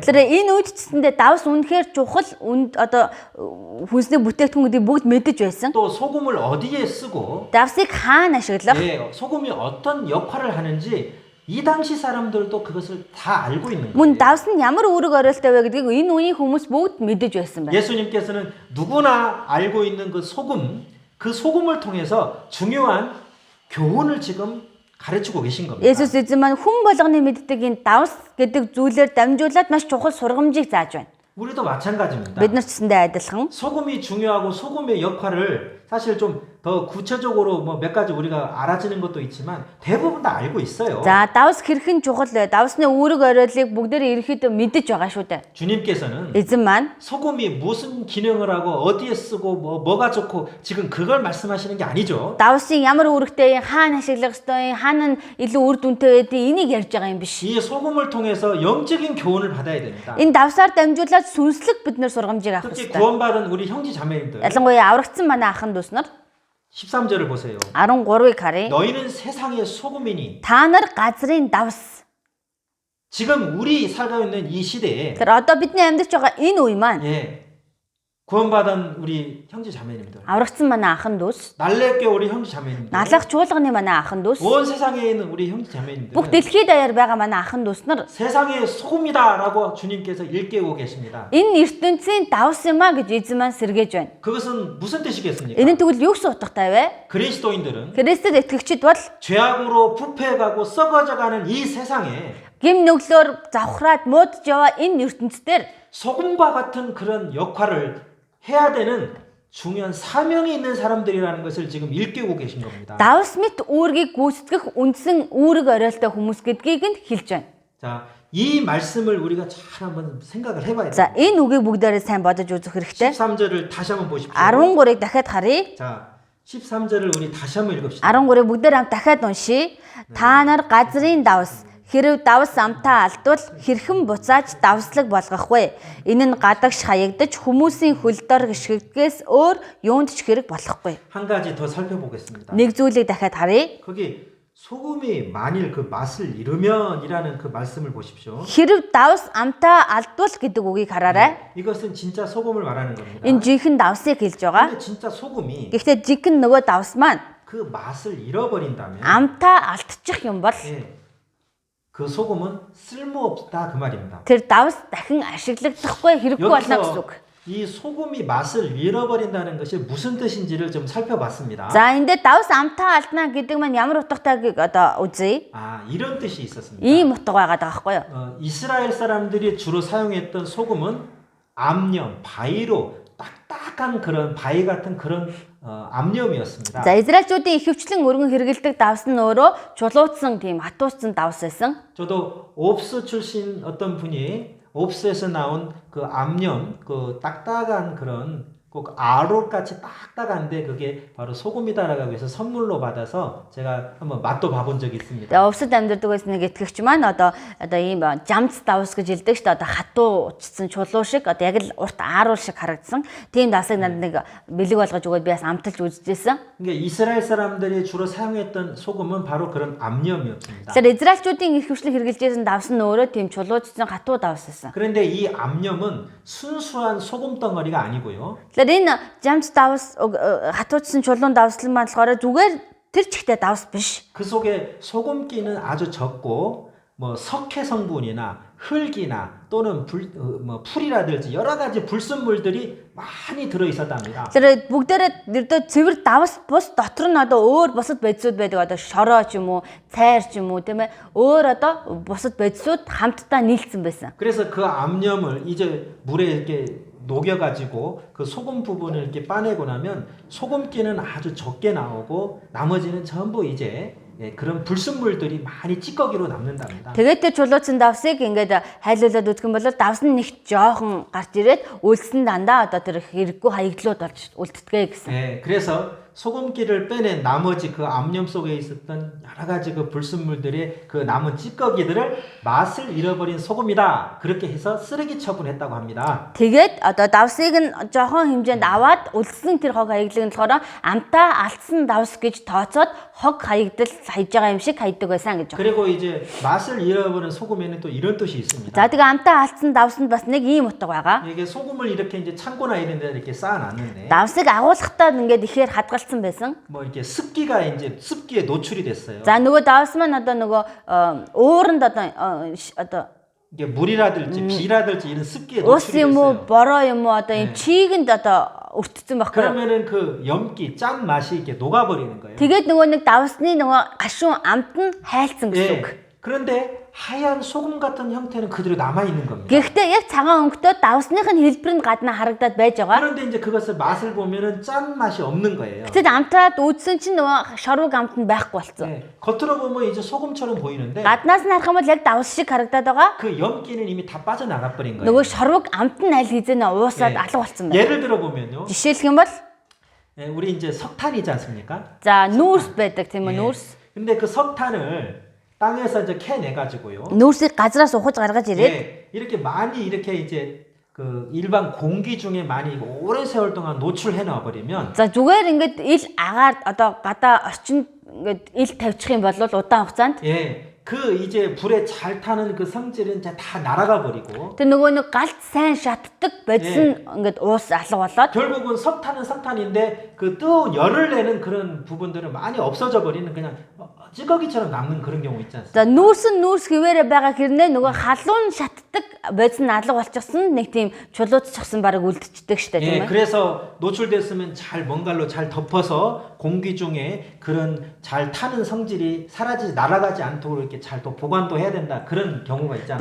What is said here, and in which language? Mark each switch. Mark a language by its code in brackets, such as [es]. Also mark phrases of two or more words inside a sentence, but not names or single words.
[mn] тэр энэ үед ч гэсэндээ давс үнэхээр чухал одоо хүнсний бүтээгдэхүүнүүдийг бүгд мэдэж байсан. [ko] 또 소금을 어디에 쓰고 [mn] Давсыг хаана ашиглах? [ko] 예, 소금이 어떤 역할을 하는지 이 당시 사람들도 그것을 다 알고 있는 거예요. [mn] Мөн давс нь ямар үүрэг оройлтой вэ гэдгийг энэ үеийн хүмүүс бүгд мэдэж байсан байна. [ko] 예수님께서는 누구나 알고 있는 그 소금을 통해서 중요한 교훈을 지금 가르치고 계신 겁니다. [mn] Есүс эзэн маань хүн болгоны мэддэг энэ давс гэдэг зүйлээр дамжуулаад маш чухал сургамжийг зааж байна. [ko] 우리도 마찬가지입니다. [mn] Бид нар ч гэсэндээ адилхан. [ko] 소금이 중요하고 소금의 역할을 사실 좀 더 구체적으로 뭐 몇 가지 우리가 알아지는 것도 있지만 대부분 다 알고 있어요. [mn] За давс хэрхэн чухал вэ? Давсны үүрэг оройлыг бүгдээр ерөөхдөө мэдэж байгаа шүү дээ. [ko] 주님께서는 [mn] Эзэн маань [ko] 소금이 무슨 기능을 하고 어디에 쓰고 뭐가 좋고 지금 그걸 말씀하시는 게 아니죠. [mn] давсын ямар үүрэгтэй, хаана ашиглах ёстой, хаана нь илүү үр дүнтэй гэдэг энийг ярьж байгаа юм биш. [ko] 이 소금을 통해서 영적인 교훈을 받아야 됩니다. [mn] Энэ давсаар дамжуулаад сүнслэг бид нар сургамжийг авах [ko] 특히 [mn] ёстой. [ko] 구원받은 우리 형제 자매님들 [mn] Ялангуяа аврагдсан манай ахын дүүс нар [ko] 13절을 보세요. [mn] 13-ыг харъя. [ko] 너희는 세상의 소금이니 [mn] Та нар газрын давс. [ko] 지금 우리 살고 있는 이 시대에 [mn] Тэр одоо бидний амьдарч байгаа энэ үе маань [ko] 예, 구원받은 우리 형제 자매님들 [mn] аврагдсан манай ахын дүүс, [ko] 날래교 우리 형제 자매님들 [mn] налах чуулганы манай ахын дүүс, [ko] 온 세상에 있는 우리 형제 [mn] бүх [ko] 자매님들 [mn] дэлхийд даяар байгаа манай ахын дүүс нар [ko] 세상의 소금이다라고 주님께서 일깨우고 계십니다. [mn] энэ ертөнцийн давс юм а гэж эзэн маань сэргээж байна. [ko] 그것은 무슨 뜻이겠습니까? [mn] Энэ нь тэгвэл юу гэсэн утгатай вэ? [ko] 그리스도인들은 [mn] Христэд итгэгчид бол [ko] 죄악으로 부패해가고 썩어져가는 이 세상에 [mn] гим нүглөөр завхраад муудж яваа энэ ертөнцийн [ko] 소금과 같은 그런 역할을 해야 되는 중요한 사명이 있는 사람들이라는 것을 지금 일깨우고 계신 겁니다. [mn] давс мэт үүргийг гүйцэтгэх үндсэн үүрэг оройлтой хүмүүс гэдгийг нь хэлж байна. [ko] 자, 이 말씀을 우리가 잘 한번 생각을 해봐야 [mn] За [ko] 돼요. [mn] энэ үгийг бүгдээрээ сайн бодож үзэх хэрэгтэй. [ko] 13절을 다시 한번 보십시오. [mn] 13-ыг дахиад харъя. [ko] 자, 13절을 우리 다시 한번 읽읍시다. [mn] 13-ыг бүгдээр хамт дахиад уншия. Та нар газрын давс хэрв давс амтаа алдвал хэрхэн буцааж давслаг болгох вэ? Энэ нь гадагш хаягдаж хүмүүсийн хөлдор гიშгэгдгээс өөр юунд ч хэрэг болохгүй. [ko] 한 가지 더 살펴보겠습니다. [mn] Нэг зүйлийг дахиад харъя. [ko] 거기 소금이 만일 그 맛을 잃으면이라는 그 말씀을 보십시오. [mn] Хэрв давс амтаа алдвал гэдэг үгийг хараарай. [ko] 이것은 진짜 소금을 말하는 겁니다. [mn] Энэ жинхэнэ давсыг хэлж байгаа. [ko] 근데 진짜 소금이 [mn] Гэхдээ жинхэнэ нөгөө давс маань [ko] 그 맛을 잃어버린다면 [mn] амтаа алдчих юм бол [ko] 예, 그 소금은 쓸모없다 그 말입니다. [mn] тэр давс дахин ашиглагдахгүй хэрэггүй болно гэсэн үг. [ko] 이 소금이 맛을 잃어버린다는 것이 무슨 뜻인지를 좀 살펴봤습니다. [mn] За энэ дээр давс амтаа алдна гэдэг маань ямар утгатайг одоо үзье. [ko] 아, 이런 뜻이 있었습니다. [mn] Ийм утга байгаад байгаа байхгүй юу? [ko] 이스라엘 사람들이 주로 사용했던 소금은 암염, 바위로 딱딱한 그런 바위 같은 그런 암염이었습니다. [mn] За Израильчүүдийн ихэвчлэн өргөн хэрэгэлдэг давс нь өөрөө чулуутсан тийм хатууссан давс байсан. [ko] 저도 옵스 출신 어떤 분이 옵스에서 나온 그 암염, 그 딱딱한 그런 꼭 아롯같이 딱딱한데 그게 바로 소금이다라고 해서 선물로 받아서 제가 한번 맛도 봐본 적이 있습니다. [mn] Тэгээ өвсөд амьдардаг байсан нэг итгэгч маань одоо ийм жамц давс гэж хэлдэг шүү дээ. Одоо хатуучсан чулуу шиг одоо яг л урт ааруул шиг харагдсан. Тийм давсыг надад нэг бэлэг болгож өгөөд би бас амталж үзчихсэн. [ko] 그러니까 이스라엘 사람들이 주로 사용했던 소금은 바로 그런 암염이었습니다. [mn] Тэгэхээр Израильчүүдийн их хвшлэн хэрэгжилж байсан давс нь өөрөө тийм чулуучсан хатуу давс байсан. [ko] 그런데 이 암염은 순수한 소금 덩어리가 아니고요. [mn] Тэгэхээр энэ жамц давс хатуучсан чулуун давслан маань болохоор зүгээр тэр чигтээ давс биш. [ko] 그 속에 소금기는 아주 적고 뭐 석회 성분이나 흙이나 또는 풀이라든지 여러 가지 불순물들이 많이 들어 있었답니다. [mn] Тэр бүгдээрээ ердөө цэвэр давс бус дотор нь одоо өөр бусад бодисууд байдаг. Одоо шороо ч юм уу, цайр ч юм уу тийм ээ. Өөр одоо бусад бодисууд хамтдаа нийлцсэн байсан. [ko] 그래서 그 암염을 이제 물에 이렇게 녹여가지고 그 소금 부분을 이렇게 빠내고 나면 소금기는 아주 적게 나오고 나머지는 전부 이제 그런 불순물들이 많이 찌꺼기로 남는답니다. [mn] Тэгээд тэр чулууцсан давсыг ингээд хайлуулад үзэх юм бол давс нь нэг жоохон гарч ирээд үлдсэн дандаа одоо тэр хэрэггүй хаягдлууд болж үлддэгэ гэсэн. [ko] 네, 그래서 소금기를 빼낸 나머지 그 암염 속에 있었던 여러 가지 그 불순물들의 그 남은 찌꺼기들을 맛을 잃어버린 소금이다. 그렇게 해서 쓰레기 처분했다고 합니다. [mn] Тэгээд одоо давсыг нь жоохон хэмжээнд аваад үлдсэн тэр хог хаягдлыг нь болохоор амтаа алдсан давс гэж тооцоод хог хаягдал хайж байгаа юм шиг хайдаг байсан гэж байна. [ko] 그리고 이제 맛을 잃어버린 소금에는 또 이런 뜻이 있습니다. [mn] За тэгээ амтаа алдсан давсанд бас нэг ийм утга байгаа. [ko] 이게 소금을 이렇게 이제 창고나 이런 데 이렇게 쌓아놨는데 [mn] Давсыг агуулгахдаа ингээд ихээр хадгалсан байсан. [ko] 뭐 이렇게 습기가 이제 습기에 노출이 됐어요. [mn] За нөгөө давс маань одоо нөгөө ууранд одоо [ko] 이게 물이라든지 비라든지 이런 습기에 [mn] ус [ko] 노출이 [mn] юм уу [ko] 됐어요. [mn] бороо юм уу одоо энэ чийгэнд одоо өртсөн байхгүй. [ko] 그러면은 그 염기 짠 맛이 이렇게 녹아버리는 거예요. [mn] Тэгээд нөгөө нэг давсны нөгөө гашуун амт нь хайлтсан гэсэн үг. [ko] 예. 그런데 하얀 소금 같은 형태는 그대로 남아 있는 겁니다. [mn] Гэхдээ яг цагаан өнгөтэй давсных нь хэлбэрэнд гадна харагдаад байж байгаа. [ko] 그런데 이제 그것을 맛을 보면은 짠 맛이 없는 거예요. [mn] Гэтэл амтаад үзсэн чинь нөгөө шорвог амт нь байхгүй болсон. [ko] 예. 겉으로 보면 이제 소금처럼 보이는데 [mn] Гаднаас нь харах юм бол яг давс шиг харагдаад байгаа. [ko] 그 염기는 이미 다 빠져나가 버린 거예요. [mn] Нөгөө шорвог амт нь аль хэзээ уусаад алга болсон байна. [ko] 예를 들어 보면요. [mn] Жишээлх юм бол [ko] 예, 우리 이제 석탄이지 않습니까? [mn] за нүүрс байдаг тийм үү нүүрс. [ko] 근데 그 석탄을 땅에서 이제 캐내 가지고요. [mn] Нүүрсийг газраас ухаж гаргаж ирээд [ko] 예, 이렇게 많이 이렇게 이제 그 일반 공기 중에 많이 오랜 세월 동안 노출해 놔 버리면 [mn] за зүгээр ингээд ил агаар одоо гадаа орчинд ингээд ил тавьчих юм бол удаан хугацаанд [ko] 예, 그 이제 불에 잘 타는 그 성질은 이제 다 날아가 버리고 [mn] тэр нөгөө нэг галт сайн шатдаг бодис нь ингээд уус алга болоод [ko] 결국은 석탄은 석탄인데 그 뜨거운 열을 내는 그런 부분들은 많이 없어져 버리는 그냥 찌꺼기처럼 남는 그런 경우 있지 않습니까? [mn] за нүүрс нь нүүрс хിവэрэ байгаа хэрнээ нөгөө халуун шатдаг бодис нь алга болчихсон нэг тийм чулууччихсан баг үлдчихдэг штэ тийм [ko] 예, [mn] ээ. [ko] 그래서 노출됐으면 잘 뭔가로 잘 덮어서 공기 중에 그런 잘 타는 성질이 사라지지 날아가지 않도록 이렇게 잘 또 보관도 해야 된다 그런 경우가 있잖아요.